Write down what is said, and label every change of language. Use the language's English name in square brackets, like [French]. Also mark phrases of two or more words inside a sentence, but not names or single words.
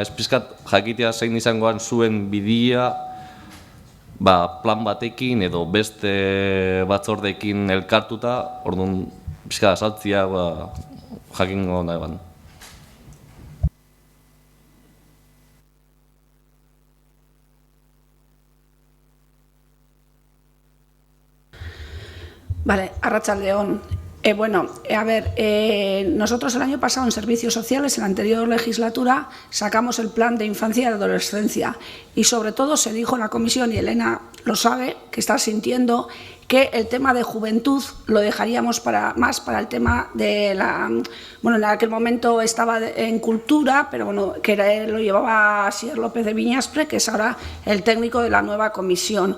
[Basque] Ez pizkat jakitea zein izangoan zuen bidia, plan batekin edo beste batzordekin elkartuta, orduan pixka azaltzia jakingo nahi ban. Vale, arratsaldeon. [Spanish] Nosotros el año pasado en Servicios Sociales, en la anterior legislatura, sacamos el plan de infancia y adolescencia y sobre todo se dijo en la comisión, y Elena lo sabe, que está sintiendo, que el tema de juventud lo dejaríamos más para el tema de en aquel momento estaba en cultura, pero bueno, lo llevaba Asier López de Viñaspre, que es ahora el técnico de la nueva comisión.